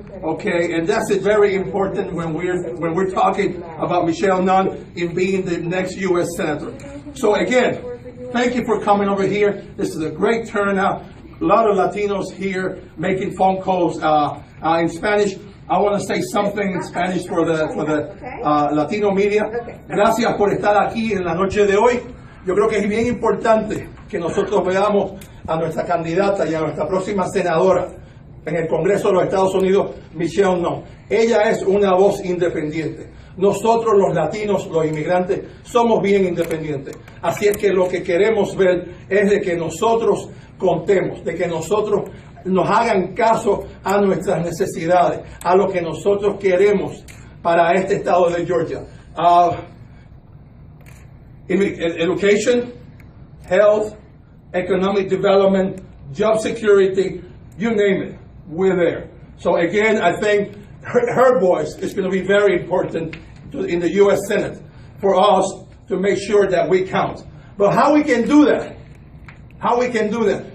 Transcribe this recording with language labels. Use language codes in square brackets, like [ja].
[en] Okay, and that's very important when we're talking about Michelle Nunn in being the next U.S. Senator. So again, thank you for coming over here. This is a great turnout. A lot of Latinos here making phone calls in Spanish. I want to say something in Spanish for the Latino media. [es] Gracias por estar aquí en la noche de hoy. Yo creo que es bien importante que nosotros veamos a nuestra candidata y a nuestra próxima senadora en el Congreso de los Estados Unidos, Michelle Nunn. Ella es una voz independiente. Nosotros los latinos, los inmigrantes, somos bien independientes. Así es que lo que queremos ver es de que nosotros contemos, de que nosotros nos hagan caso a nuestras necesidades, a lo que nosotros queremos para este estado de Georgia. [en] Education, health, economic development, job security, you name it, we're there. So again, I think her voice is going to be very important in the U.S. Senate for us to make sure that we count. But how we can do that? How we can do that?